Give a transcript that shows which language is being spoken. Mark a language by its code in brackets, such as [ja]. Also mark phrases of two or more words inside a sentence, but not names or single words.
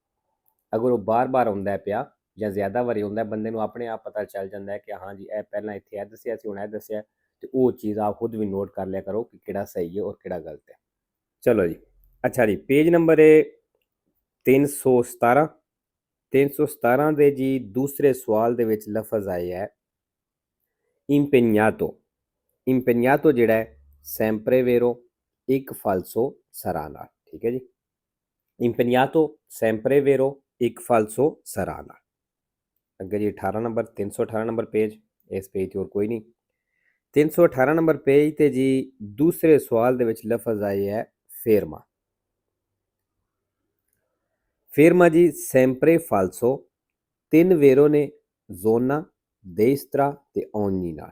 [pa] ਅਗਰ ਉਹ ਬਾਰ-ਬਾਰ ਆਉਂਦਾ ਪਿਆ ਜਾਂ ਜ਼ਿਆਦਾ ਵਾਰੀ ਆਉਂਦਾ, ਬੰਦੇ ਨੂੰ ਆਪਣੇ ਆਪ ਪਤਾ ਚੱਲ ਜਾਂਦਾ ਹੈ ਕਿ ਹਾਂ ਜੀ ਇਹ ਪਹਿਲਾਂ ਇੱਥੇ ਇਹ ਦੱਸਿਆ ਸੀ, ਹੁਣ ਇਹ ਦੱਸਿਆ, ਤੇ ਉਹ ਚੀਜ਼ ਆਪ ਖੁਦ ਵੀ ਨੋਟ ਕਰ ਲਿਆ ਕਰੋ ਕਿ ਕਿਹੜਾ ਸਹੀ ਹੈ ਔਰ ਕਿਹੜਾ ਗਲਤ ਹੈ। ਚਲੋ ਜੀ, ਅੱਛਾ ਜੀ, ਪੇਜ ਨੰਬਰ 317 317 ਦੇ ਜੀ ਦੂਸਰੇ ਸਵਾਲ ਦੇ ਵਿੱਚ ਲਫ਼ਜ਼ ਆਏ ਹੈ impegnato। [it] impegnato [pa] ਜਿਹੜਾ ਹੈ [it] sempre vero, [pa] ਇੱਕ [it] falso sarà [pa] ਨਾਲ। ਠੀਕ ਹੈ ਜੀ, [it] impegnato sempre vero, [pa] ਇੱਕ [it] falso sarà [pa] ਨਾਲ। ਅੱਗੇ ਜੀ 18 ਨੰਬਰ 318 ਨੰਬਰ ਪੇਜ, ਇਸ ਪੇਜ 'ਤੇ ਹੋਰ ਕੋਈ ਨਹੀਂ। 318 ਨੰਬਰ ਪੇਜ 'ਤੇ ਜੀ ਦੂਸਰੇ ਸਵਾਲ ਦੇ ਵਿੱਚ ਲਫ਼ਜ਼ ਆਏ ਹੈ ਫੇਰਮਾ। ਫੇਰਮਾ ਜੀ [it] sempre falso, [pa] ਤਿੰਨ ਵੇਰੋ ਨੇ ਜ਼ੋਨਾ, ਦੇਸਤਰਾ ਤੇ ਔਨੀ ਨਾਲ।